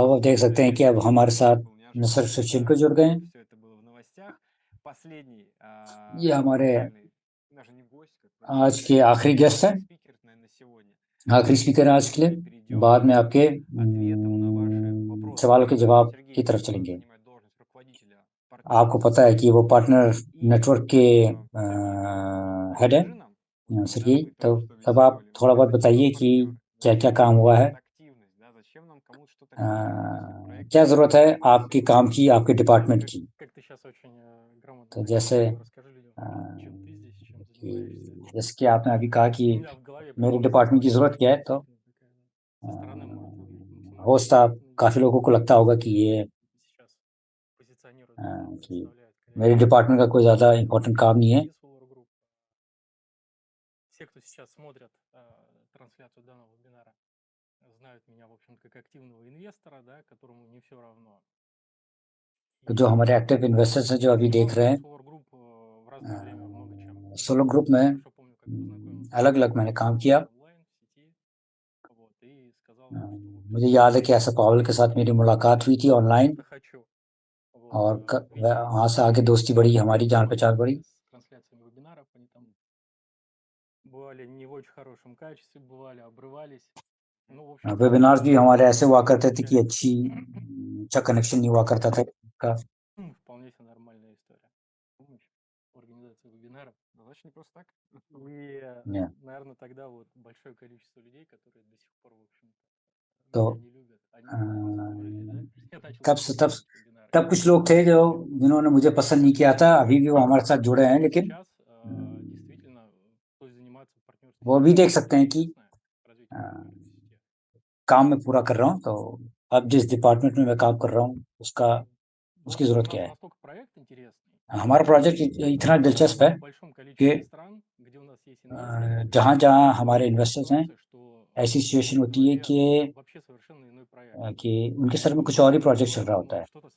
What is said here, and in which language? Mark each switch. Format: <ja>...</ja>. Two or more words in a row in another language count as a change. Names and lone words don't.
<hi>अब आप देख सकते हैं कि अब हमारे साथ मिस्टर शवचेंको जुड़ गए हैं।</hi> <ru>Все это было в новостях. Последний,</ru> <hi>ये हमारे</hi> <ru>официальный, даже не гость, как бы,</ru> <hi>आज के आखिरी गेस्ट हैं,</hi> <ru>спикер, наверное, сегодня.</ru> <hi>आखिरी स्पीकर आज के लिए।</hi> <ru>Перейдем</ru> <hi>बाद में</hi> <ru>к</ru> <hi>आपके</hi> <ru>ответам на ваши вопросы.</ru> <hi>सवालों के जवाब</hi> <ru>Сергей</ru> <hi>की तरफ</hi> <ru>Петров</ru> <hi>चलेंगे।</hi> <ru>занимает должность руководителя</ru> <hi>आपको</hi> <ru>партнерства</ru> <hi>पता है कि वो पार्टनर</hi> <ru>и,</ru> <hi>नेटवर्क के</hi> <ru>Сергей,</ru> <hi>हेड है</hi> <ru>расскажи нам,</ru> <hi>सरगी।</hi> <ru>мы</ru> <hi>तो</hi> <ru>только что</ru> <hi>अब आप</hi> <ru>беседовали,</ru> <hi>थोड़ा बहुत</hi> <ru>зачем</ru> <hi>बताइए</hi> <ru>нам</ru> <hi>कि</hi> <ru>партнеры, да,</ru> <hi>क्या-क्या</hi> <ru>зачем</ru> <hi>काम</hi> <ru>нам</ru> <hi>हुआ है,</hi> <ru>какая-то активность, да, зачем нам кому-то что-то рассказывать после проекта,</ru> <hi>क्या ज़रूरत है आपके काम की, आपके डिपार्टमेंट की।</hi> <ru>Как ты сейчас очень грамотно</ru> <hi>तो</hi> <ru>так</ru> <hi>जैसे</hi> <ru>сказал, расскажи людям, чем ты здесь, чем</ru> <hi>कि</hi> <ru>занимаешься.</ru> <hi>जैसे कि आपने अभी कहा कि</hi> <ru>У меня в голове</ru> <hi>मेरे</hi> <ru>просто</ru> <hi>डिपार्टमेंट की</hi> <ru>ситуация</ru> <hi>ज़रूरत क्या है, तो</hi> <ru>действительно такая, со стороны может выглядеть максимально</ru> <hi>हो सकता है</hi> <ru>невероятной.</ru> <hi>काफ़ी लोगों को लगता होगा कि ये</hi> <ru>Сейчас позиционируют, что</ru> <hi>कि</hi> <ru>представляет</ru> <hi>मेरे डिपार्टमेंट का कोई ज़्यादा इम्पोर्टेंट काम नहीं है।</hi> <ru>Solar Group. Все, кто сейчас смотрят трансляцию данного вебинара, знают меня, в общем, как активного инвестора, да, которому не все равно.</ru> <hi>तो जो हमारे</hi> <en>active investors</en> <hi>हैं जो अभी देख रहे हैं,</hi> <ru>Solar Group в разное время много чем.</ru> <hi>सोलो ग्रुप में</hi> <ru>Хорошо помню, как познакомился</ru> <hi>अलग-अलग मैंने काम किया।</hi> <ru>онлайн в сети, вот, и сказал ему, что в общем,</ru> <hi>मुझे याद है कि ऐसा पावल के साथ मेरी मुलाकात हुई थी ऑनलाइन</hi> <ru>что хочу. Вот,</ru> <hi>और</hi> <ru>видимо,</ru> <hi>वहाँ से आगे दोस्ती बढ़ी, हमारी जान पहचान बढ़ी।</hi> <ru>с трансляциями вебинаров они там бывали не в очень хорошем качестве, бывали, обрывались. Ну, в общем,</ru> <hi>वेबिनार्स भी हमारे ऐसे हुआ करते थे कि अच्छा कनेक्शन नहीं हुआ करता था का।</hi> <ru>вполне себе нормальная история. Помощь в организации вебинаров. Значит, не просто так. И, Не. наверное, тогда вот большое количество людей, которые до сих пор, в общем-то,</ru> <hi>तो</hi> <ru>меня не любят, они заслужили, да? Я начал</ru> <hi>तब</hi> <ru>проводить вебинары.</ru> <hi>तब कुछ लोग थे जो जिन्होंने मुझे पसंद नहीं किया था, अभी भी वो हमारे साथ जुड़े हैं, लेकिन</hi> <ru>Сейчас действительно стоит заниматься партнерством.</ru> <hi>वो भी देख सकते हैं कि काम मैं पूरा कर रहा हूँ, तो अब जिस डिपार्टमेंट में मैं काम कर रहा हूँ उसका उसकी ज़रूरत क्या है। हमारा प्रोजेक्ट इतना दिलचस्प है कि जहाँ-जहाँ हमारे इन्वेस्टर्स हैं, ऐसी सिचुएशन होती है कि उनके सर में कुछ और ही प्रोजेक्ट चल रहा होता है।</hi>